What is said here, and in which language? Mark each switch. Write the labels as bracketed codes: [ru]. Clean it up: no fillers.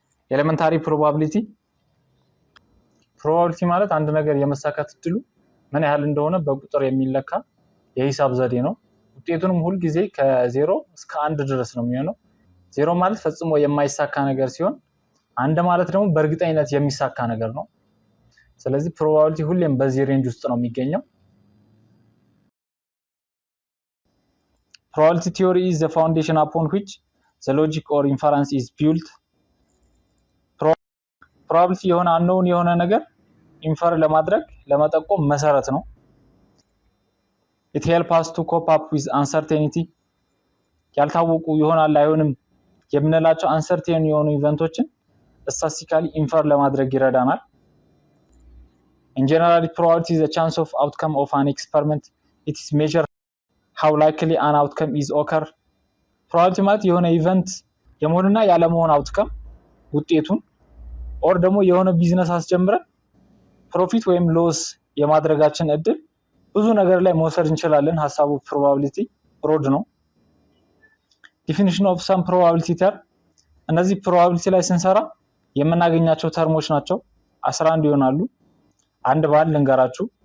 [am] ኤሌመንታሪ ፕሮባቢሊቲ ማለት አንድ ነገር የመሳካት እድሉ ምን ያህል እንደሆነ በቁጥር የሚለካ የሂሳብ ዘዴ ነው። ውጤቱንም ሁል ጊዜ ከ0 እስከ 1 ድረስ ነው የሚሆነው። 0 ማለት ፈጽሞ የማይሳካ ነገር ሲሆን 1 ማለት ደግሞ በእርግጠኝነት የሚሳካ ነገር ነው። ስለዚህ ፕሮባቢሊቲ ሁሌም በዚህ ሬንጅ ውስጥ ነው የሚገኘው። ፕሮባቢሊቲ ቲዮሪ [en] is the foundation upon which the logic or inference is built. [am] ፕሮባቢሊቲ የሆነ unknown የሆነ ነገር ኢንፈር ለማድረግ ለመጠቆም መሰረት ነው። [en] it helps us to cope up with uncertainty. [am] ያልታወቁ ይሆናል አይሆንም የምንላቸው uncertain የሆኑ ኢቨንቶችን ስታቲስቲካሊ ኢንፈር ለማድረግ ይረዳናል። [en] In general, probability is the chance of outcome of an experiment. It is measured how likely an outcome is occur. [am] Probability ማለት የሆነ ኢቨንት የመሆንና ያለመሆን አውትካም ውጤቱን ኦር ደግሞ የሆነ ቢዝነስ አስጀምረን ፕሮፊት ወይም ሎስ የማድረጋችን እድል ብዙ ነገር ላይ መውሰድ እንችላለን። ሐሳቡ ፕሮባቢሊቲ ብሮድ ነው። ዲፊኒሽን ኦፍ ሰም ፕሮባቢሊቲ ተርም እነዚህ ፕሮባቢሊቲ ላይ ስንሰራ የምናገኛቸው ተርሞች ናቸው። 11 ይሆናሉ። አንድ ባል ልንገራችሁ